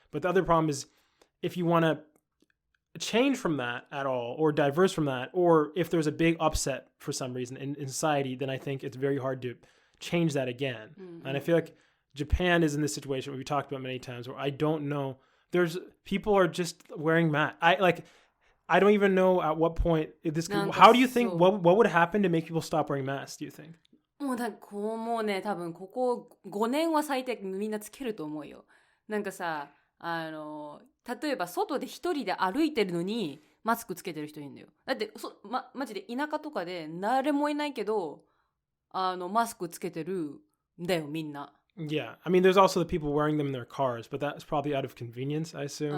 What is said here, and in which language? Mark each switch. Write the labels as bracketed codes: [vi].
[en] But the other problem is if you want to change from that at all or diverse from that, or if there's a big upset for some reason in society, then I think it's very hard to change that again. And I feel like Japan is in this situation we talked about many times where I don't know, people are just wearing masks. I don't even know at what point how do you think, what would happen to make people stop wearing masks, do you think? [ja] もうね、多分ここ5年は最低みんなつけると思うよ。なんかさ、例えば外で一人で歩いてるのにマスクつけてる人いるんだよ。だってマジで田舎とかで誰もいないけど、マスクつけてるんだよみんな。 [en] Yeah, I mean, there's also the people wearing them in their cars, but that's probably out of convenience, I assume.